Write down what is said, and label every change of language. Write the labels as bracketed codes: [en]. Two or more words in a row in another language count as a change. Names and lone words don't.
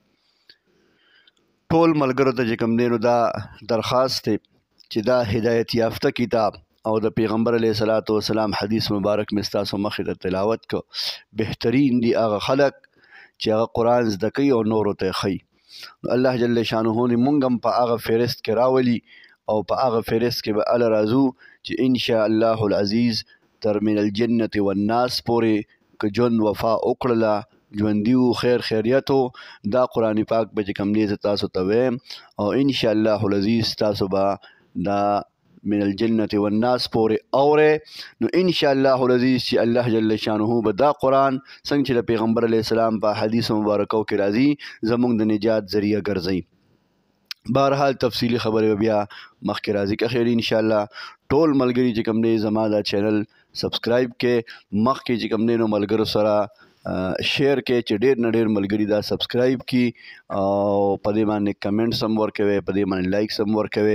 [ps] ټول ملګرو ته چې کوم دی نو دا درخواست دی چې دا هدایت یافته کتاب او د پیغمبر [ar] علیه صلات وسلام [ps] حدیث مبارک مې ستاسو مخې ته تلاوت کو بهترین دی هغه خلک چې هغه قرآن زده کوي او نورو ته ښیي الله جل شانه مونږ هم په هغه فهرست کې راولي او په هغه فهرست کې به اله راځو چې [ar] انشاء الله العزیز [ps] تر [ar] من الجنة والناس [ps] پورې که ژوند وفا وکړله ژوندي وو خیر خیریت دا قرآن پاک به چې کوم دی زه تاسو ته وایم او [ar] انشاء الله العزیز [ps] تاسو به دا [ar] من الجنة والناس [ps] پورې اورئ نو [ar] انشاء الله العزیز [ps] چې الله [ar] جل شانه [ps] به دا قرآن څنګه چې د پیغمبر [ar] علیه السلام [ps] په حدیث مبارکو کې راځي زموږ د نجات ذریعه ګرځي بهرحال تفصیلی خبرې بیا مخکې راځي که خیر انشاءالله ټول ملګري چې کوم دی زما دا چینل سبسکرایب کې مخکې چې کوم دی نو ملګرو سره شیر کې چې ډېر نه ډېر ملګري دا سبسکرایب کی او په دې باندې کمنټس هم ورکوي، په دې باندې لایکس هم ورکوي.